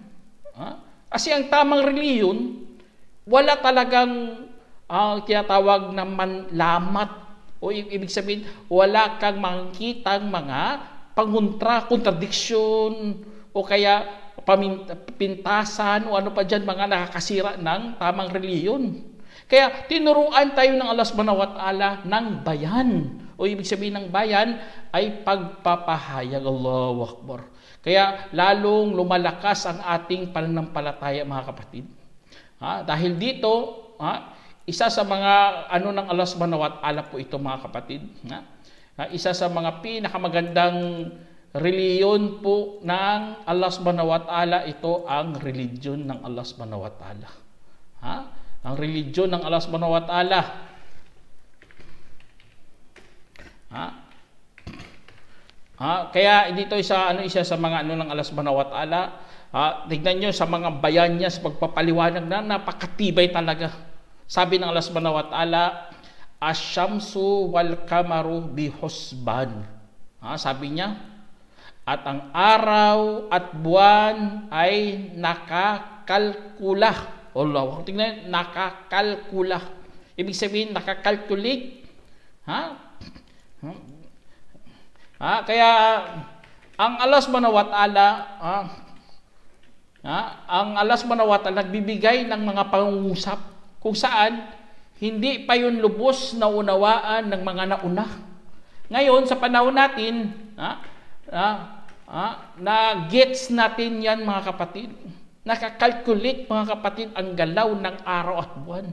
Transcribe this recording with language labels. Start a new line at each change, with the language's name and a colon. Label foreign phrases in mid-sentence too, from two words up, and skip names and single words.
Filipino: Kasi ang tamang relihiyon, wala talagang tinatawag na manlamat. O ibig sabihin, wala kang makikitang mga kontradiksyon, o kaya pintasan, o ano pa dyan, mga nakakasira ng tamang reliyon. Kaya tinuruan tayo ng
Arabic: الله سبحانه وتعالى
Filipino: ng bayan. O ibig sabihin ng bayan ay pagpapahayag.
Arabic: الله أكبر.
Filipino: Kaya lalong lumalakas ang ating pananampalataya, mga kapatid. Dahil dito, isa sa mga ng
Arabic: الله سبحانه وتعالى
Filipino: po ito, mga kapatid. Isa sa mga pinakamagandang reliyon po ng
Arabic: الله سبحانه وتعالى,
Filipino: ito ang religion ng
Arabic: الله سبحانه وتعالى.
Filipino: Ang religion ng
Arabic: الله سبحانه وتعالى.
Filipino: Kaya dito isa sa mga ng
Arabic: الله سبحانه وتعالى.
Filipino: Tignan nyo sa mga bayan niya sa pagpapaliwanag na napakatibay talaga. Sabi ng
Arabic: الله سبحانه وتعالى الشمس والقمر بحسبان.
Filipino: Sabi niya, at ang araw at buwan ay nakakalkula. Allah, tingnan, nakakalkula. Ibig sabihin, nakakalculate. Kaya, ang
Arabic: الله سبحانه وتعالى,
Filipino: ang
Arabic: الله سبحانه وتعالى
Filipino: nagbibigay ng mga pangungusap kung saan hindi pa yun lubos na unawaan ng mga nauna. Ngayon, sa panahon natin, na-gets natin yan, mga kapatid. Nakakalculate, mga kapatid, ang galaw ng araw at buwan.